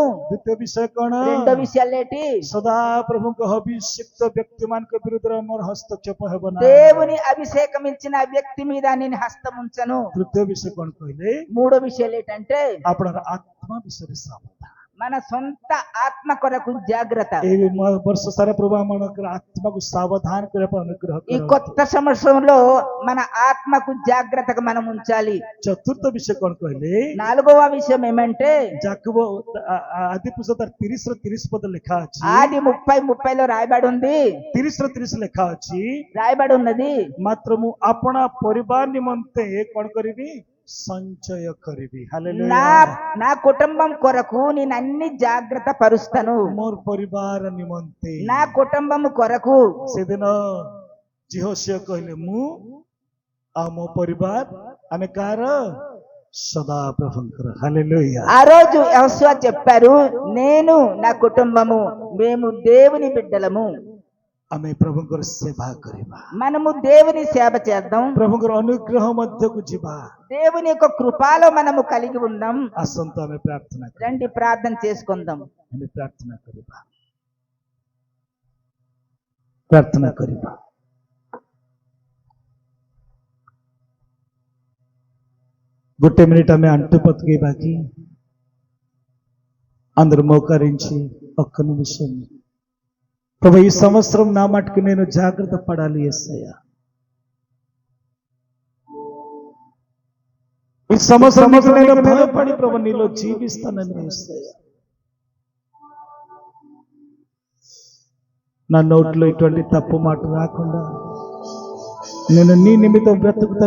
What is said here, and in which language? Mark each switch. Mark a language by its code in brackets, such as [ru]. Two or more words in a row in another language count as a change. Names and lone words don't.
[or] ଦ୍ୱିତୀୟ ବିଷୟ କଣ [te] రెండో విషయాలు ఏంటి [or] ସଦା ପ୍ରଭୁଙ୍କ ଅଭିଷିକ୍ତ ବ୍ୟକ୍ତି ମାନଙ୍କ ବିରୁଦ୍ଧରେ ମୋର ହସ୍ତକ୍ଷେପ ହେବ ନାହିଁ [te] దేవుని అభిషేకమించిన వ్యక్తి మీద నేను హస్తం ఉంచను [or] ତୃତୀୟ ବିଷୟ କଣ କହିଲେ [te] మూడో విషయాలు ఏంటంటే [or] ଆପଣଙ୍କ ଆତ୍ମା ବିଷୟରେ ସାବଧାନ [te] మన సొంత ఆత్మ కొరకు జాగ్రత్త [or] ଏଇ ବର୍ଷ ସାରା ପ୍ରଭୁ ଆମମାନଙ୍କର ଆତ୍ମାକୁ ସାବଧାନ କରିବା ପାଇଁ ଅନୁଗ୍ରହ [te] ఈ [or] କରନ୍ତୁ [te] కొత్త సంవత్సరంలో మన ఆత్మకు జాగ్రత్తగా మనం ఉంచాలి [or] ଚତୁର୍ଥ ବିଷୟ କଣ କହିଲେ [te] నాలుగవ విషయం ఏమంటే [or] ଯାକୋବ ଆଦି ପୁସ୍ତକ 30:30 ପଦ ଲେଖା ଅଛି [te] ఆది 30:30లో రాయబడి ఉంది [or] 30:30 ଲେଖା ଅଛି [te] రాయబడి ఉన్నది [or] ମାତ୍ର ମୁଁ ଆପଣା ପରିବାର ନିମନ୍ତେ କଣ କରିବି సంచయ କରିବି ହାଲେଲୁୟା [te] నా కుటుంబం కొరకు నేను అన్ని జాగ్రత్త పరుస్తాను [or] ମୋର ପରିବାର ନିମନ୍ତେ [te] నా కుటుంబం కొరకు [or] ସେଦିନ ଜିହୋସିଆ କହିଲେ ମୁଁ ଆଉ ମୋ ପରିବାର ଆମେ କାହାର ସଦା ପ୍ରଭୁଙ୍କର ହାଲେଲୁୟା [te] ఆ రోజు యెహోషువ చెప్పారు నేను నా కుటుంబము మేము దేవుని బిడ్డలము [or] ଆମେ ପ୍ରଭୁଙ୍କର ସେବା କରିବା [te] మనము దేవుని సేవ చేద్దాం [or] ପ୍ରଭୁଙ୍କର ଅନୁଗ୍ରହ ମଧ୍ୟକୁ ଯିବା [te] దేవుని యొక్క కృపలో మనము కలిగి ఉందాం [or] ଆସନ୍ତୁ ଆମେ ପ୍ରାର୍ଥନା କରିବା [te] రండి ప్రార్థన చేసుకుందాం [or] ଆମେ ପ୍ରାର୍ଥନା କରିବା ଗୋଟେ [te] మినిట్ ଆମେ అంటూ పట్టుకేବା କି అందరూ మోకరించి ఒక్క నిమిషం ప్రభు ఈ సంవత్సరం నా మట్టుకు నేను జాగ్రత్త పడాలి యేసయ్యా ఈ సంవత్సరం నేను భయపడి ప్రభు నీలో జీవిస్తానని యేసయ్యా నా నోట్లో ఇటువంటి తప్పు మాట రాకుండా నేను నీ నిమిత్తం బ్రతుకుతాను.